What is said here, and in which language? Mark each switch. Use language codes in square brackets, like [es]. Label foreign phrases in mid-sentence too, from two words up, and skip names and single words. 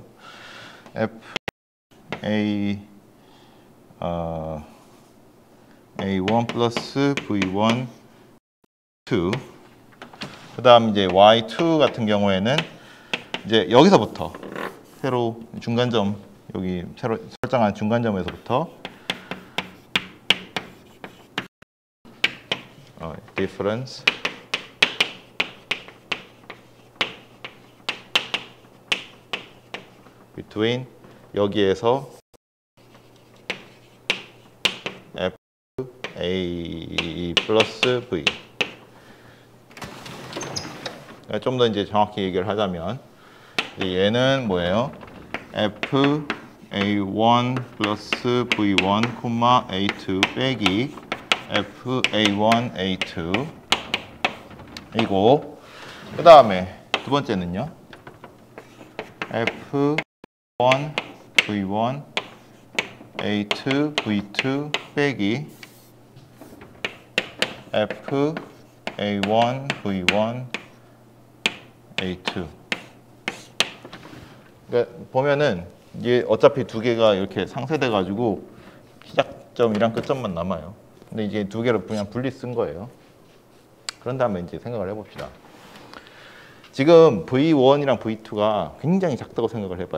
[ko] F A1 플러스 V1 2. 그다음 이제 Y2 같은 경우에는 이제 여기서부터 새로 중간점 여기 새로 설정한 중간점에서부터 [en] difference between [ko] 여기에서 F A 플러스 V. 좀 더 이제 정확히 얘기를 하자면 얘는 뭐예요? F A1 플러스 V1, A2 빼기 F A1 A2 이고 그 다음에 두 번째는요 F1 V1 A2 V2 빼기 F A1 V1 A2. 그러니까 보면은 이게 어차피 두 개가 이렇게 상쇄돼 가지고 시작점이랑 끝점만 남아요. 근데 이제 두 개를 그냥 분리 쓴 거예요. 그런 다음에 이제 생각을 해봅시다. 지금 V1이랑 V2가 굉장히 작다고 생각을 해봐요.